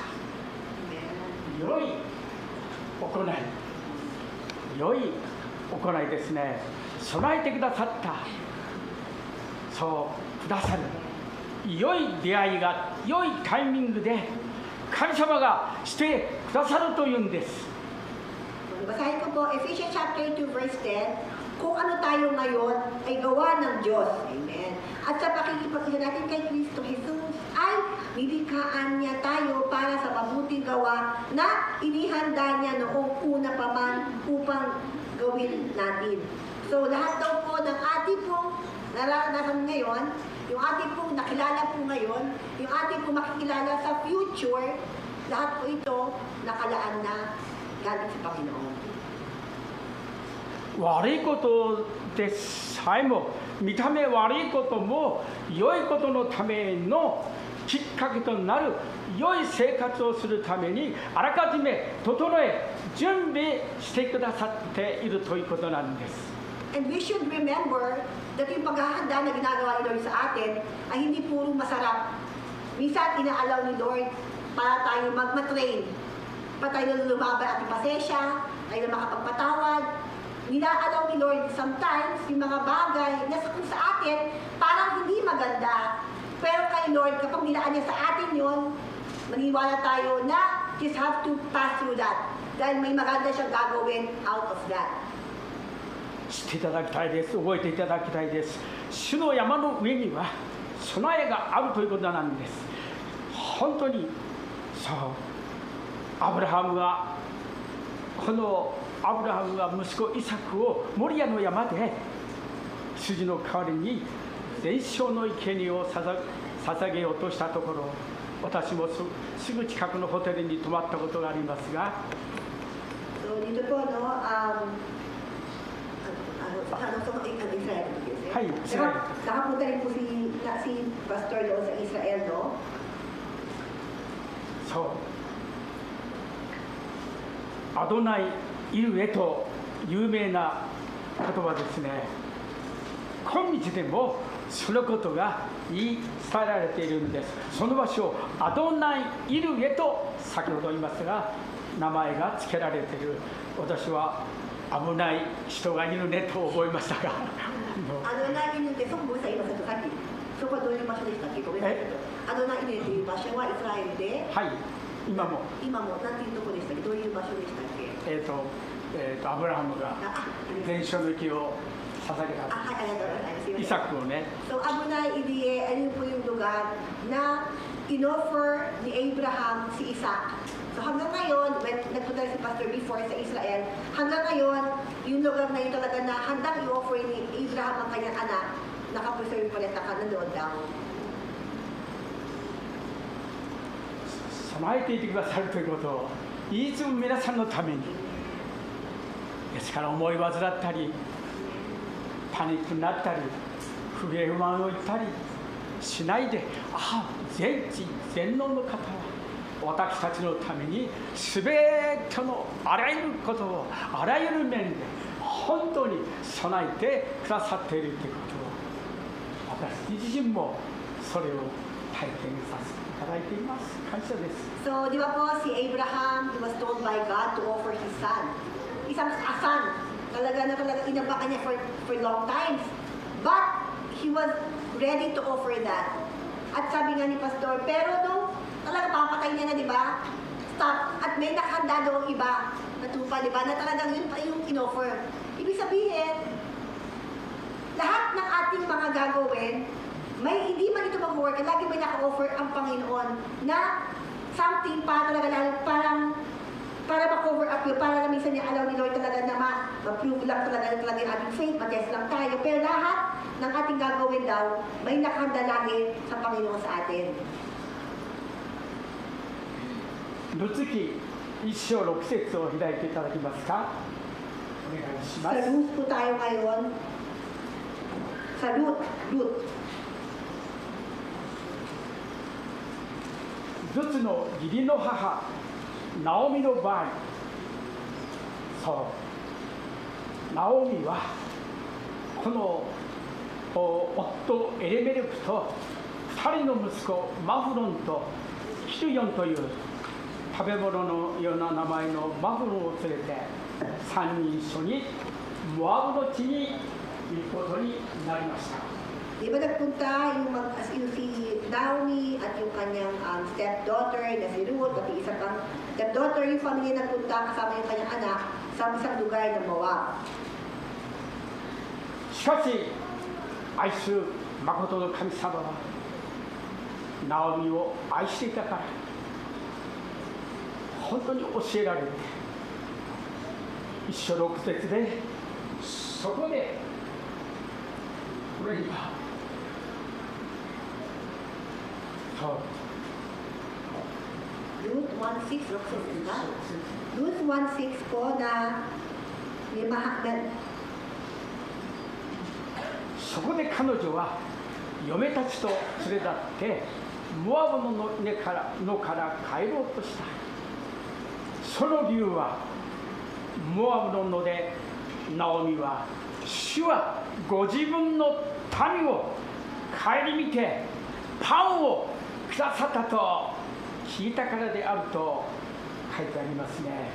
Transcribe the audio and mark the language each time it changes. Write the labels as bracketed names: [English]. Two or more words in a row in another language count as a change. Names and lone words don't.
[Japanese] 良い行い、良い行いですね。備えてくださった、そうくださる良い出会いが良いタイミングで神様がしてくださるというんです。 [Filipino] Basahin ko po, Ephesians chapter 2 verse 10, kung ano tayo ngayon ay gawa ng Diyos. Amen. At sa pakikipag-isa natin kay Kristo Jesus ay nilikhaan niya tayo para sa mabuting gawa na inihanda niya noong una pa man upang gawin natin. So lahat daw po ng ating pong naranasan ngayon, yung ating pong nakilala po ngayon, yung ating pong makikilala sa future, lahat po ito nakalaan na galing sa Panginoon. [Japanese] 悪いことでさえも、見た目悪いことも良いことのためのきっかけとなる良い生活をするためにあらかじめ整え準備してくださっているということなんです。 [English] And we should remember that [Filipino] yung paghahanda na ginagawa ni Lord sa atin ay hindi puro masarap. Minsan inaalaw ni Lord para tayo mag-train, para tayo lumaban at pasensya, tayo na makapagpatawad. Ninaalaw ni Lord sometimes yung mga bagay na kung sa atin parang hindi maganda. Pero kay Lord, kapag nilaan niya sa atin yun, maniwala tayo na [English] just have to pass through that. [Filipino] Dahil may maganda siyang gagawin [English] out of that. [Japanese] 知っていただきたいです。覚えていただきたいです。主の山の上には備えがあるということなんです。本当にそう、アブラハムが息子イサクをモリアの山で羊の代わりに全焼の生贄を捧げようとしたところ、私もすぐ近くのホテルに泊まったことがありますが、 [Filipino] So dito po, no, Israel. Hi, Israel. Nakapunta rin po si Pastor doon sa Israel, no? [Japanese] そう、アドナイ・イルエと有名な言葉ですね。今日でもそのことが言い伝えられているんです。その場所をアドナイ・イルエと先ほど言いましたが名前が付けられている。私は危ない人がいるねと思いましたが。 Adonai Inuit, [Filipino] so kung sa iyo sa [Japanese] さっき、そこはどういう場所でしたっけ？ごめんなさい。アドナイネという場所はイスラエルで、はい、今も、今もなんていうところでしたっけ？どういう場所でしたっけ？アブラハムが伝承の木を捧げた、はい、ありがとうございます。イサクをね。 [Filipino] So, Abunai Idiye, ano po yung lugar na inoffer ni Abraham si Isaac. So hanggang ngayon, when nagpunta si Pastor before sa Israel, hanggang ngayon, yung lugar na yun talaga na handang i-offer ni Abraham ang kanyang anak, nakapreserve pa rin na doon daw. [Japanese] 備えていてくださるということをいつも皆さんのために、ですから思い煩ったりパニックになったり不平不満を言ったりしないで、全知全能の方は私たちのために全てのあらゆることをあらゆる面で本当に備えてくださっているということを、私自身もそれを体験させていただいています。感謝です。 [Filipino] So, di ba po si Abraham, [English] he was told by God to offer his son. [Filipino] Isang son. Talaga inabakan niya [English] for long times. But he was ready to offer that. [Filipino] At sabi nga ni Pastor, pero nung talaga papatay niya na, di ba? Stop. At may nakahanda doong iba na tupa, di ba? Na talagang yun pa yung in-offer. Ibig sabihin, lahat ng ating mga gagawin, may hindi man ito mag-work, lagi may naka-offer ang Panginoon na something para talaga parang para ma-cover up yun, para na minsan niya alaw ni Lord talaga na ma-prove lang talaga yung ating faith, mag-test lang tayo. Pero lahat ng ating gagawin daw, may nakahanda lagi sa Panginoon sa atin. [Japanese] ルツ記1章6節を開いていただけますか。お願いしま [Filipino] Sa [Japanese] す。 [Filipino] Ruth po tayo ngayon. Sa Ruth. [Japanese] ルツの義理の母ナオミの場合、そうナオミはこの夫エレメルクと2人の息子マフロンとキルヨンという食べ物のような名前のマフロンを連れて3人一緒にモアブの地に行くことになりました。 [Filipino] Di ba nagpunta yung si Naomi at yung kanyang stepdaughter na si Ruth at yung isang pang stepdaughter, yung family nagpunta kasama yung kanyang anak sa isang lugar ng Moab. [Japanese] しかし愛する誠の神様はナオミを愛していたから本当に教えられて一章6節でそこでこれには [Filipino] Ruth 1:6, Ruth 1:6 po na may [Japanese] そこで彼女は嫁たちと連れ立ってモアブの野から帰ろうとした。その理由はモアブの野でナオミは主はご自分の民を顧みてパンをくださったと聞いたからであると書いてありますね。